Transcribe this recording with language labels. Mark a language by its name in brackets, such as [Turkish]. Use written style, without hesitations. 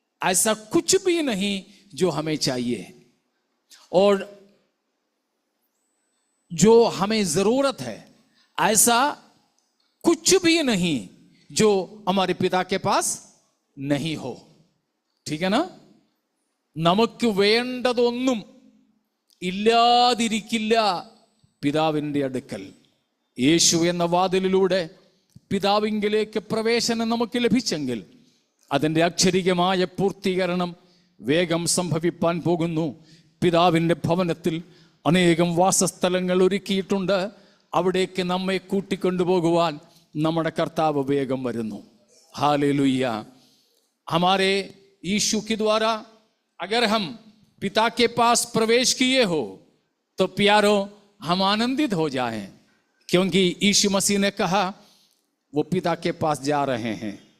[Hindi] ऐसा कुछ भी नहीं जो हमें चाहिए, और जो हमें जरूरत है, ऐसा कुछ भी नहीं जो हमारे पिता के पास नहीं हो। ठीक है ना? [Malayalam] നമുക്ക് വേണ്ടതൊന്നും ഇല്ലാതിരിക്കില്ല പിതാവിൻ്റെ അടുക്കൽ. യേശു എന്ന വാതിലിലൂടെ പിതാവിങ്കിലേക്ക് പ്രവേശനം നമുക്ക് ലഭിച്ചെങ്കിൽ അതിൻ്റെ അക്ഷരികമായ പൂർത്തീകരണം വേഗം സംഭവിപ്പാൻ പോകുന്നു. പിതാവിൻ്റെ ഭവനത്തിൽ അനേകം വാസസ്ഥലങ്ങൾ ഒരുക്കിയിട്ടുണ്ട്. അവിടേക്ക് നമ്മെ കൂട്ടിക്കൊണ്ടുപോകുവാൻ നമ്മുടെ കർത്താവ് വേഗം വരുന്നു. [Hindi] हालेलुया. हमारे यीशु के द्वारा अगर हम पिता के पास प्रवेश किए हो तो प्यारो हम आनंदित हो जाएं, क्योंकि यीशु मसीह ने कहा वो पिता के पास जा रहे हैं.